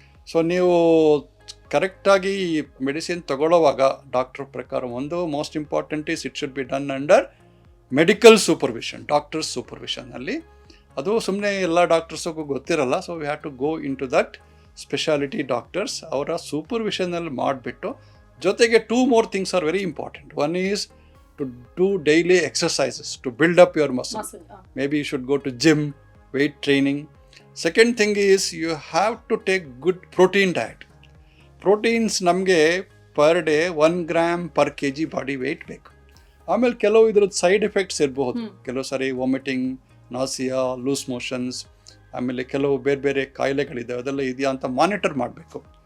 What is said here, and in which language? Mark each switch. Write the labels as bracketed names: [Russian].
[English] so [Kannada] ನೀವು ಕರೆಕ್ಟಾಗಿ medicine ತಗೊಳ್ಳೋವಾಗ doctor ಪ್ರಕಾರ ಒಂದು [English] most important is it should be done under [Kannada] medical supervision, doctors ಸೂಪರ್ವಿಷನಲ್ಲಿ. ಅದು ಸುಮ್ಮನೆ ಎಲ್ಲ ಡಾಕ್ಟರ್ಸಿಗೂ ಗೊತ್ತಿರಲ್ಲ. [English] So we have to go into that speciality doctors. [Kannada] ಅವರ ಸೂಪರ್ವಿಷನಲ್ಲಿ ಮಾಡಿಬಿಟ್ಟು, ಜೊತೆಗೆ [English] 2 more things are very important. One is to do daily exercises to build up your muscle. Maybe you should go to gym, weight training. Second thing is you have to take good protein diet. Proteins ನಮಗೆ per day 1 gram per kg body weight ಬೇಕು. [Kannada] ಆಮೇಲೆ ಕೆಲವು ಇದ್ರದ್ದು side effects ಇರಬಹುದು. ಕೆಲವು ಸಾರಿ vomiting, nausea, loose motions, ಆಮೇಲೆ ಕೆಲವು ಬೇರೆ ಬೇರೆ ಕಾಯಿಲೆಗಳಿದ್ದಾವೆ, ಅದೆಲ್ಲ ಇದೆಯಾ ಅಂತ ಮಾನಿಟರ್ ಮಾಡಬೇಕು.